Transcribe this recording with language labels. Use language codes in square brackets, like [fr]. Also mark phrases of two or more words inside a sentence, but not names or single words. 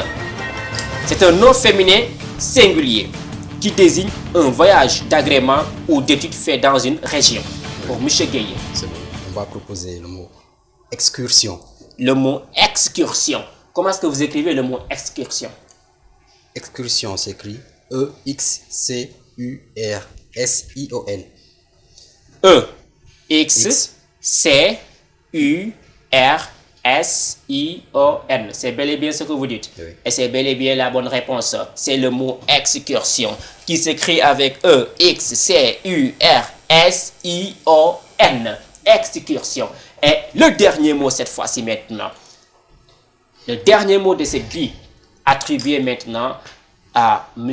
[fr] C'est un nom féminin singulier qui désigne un voyage d'agrément ou d'études fait dans une région. Pour M. Gueye. On va proposer le mot excursion. Le mot excursion. Comment est-ce que vous écrivez le mot excursion? Excursion s'écrit E-X-C-U-R-S-I-O-N. E-X-C-U-R-S-I-O-N. C'est bel et bien ce que vous dites. Oui. Et c'est bel et bien la bonne réponse. C'est le mot excursion qui s'écrit avec E-X-C-U-R-S-I-O-N. Excursion. Et le dernier mot cette fois-ci maintenant. Le dernier mot de cette grille attribué maintenant à M.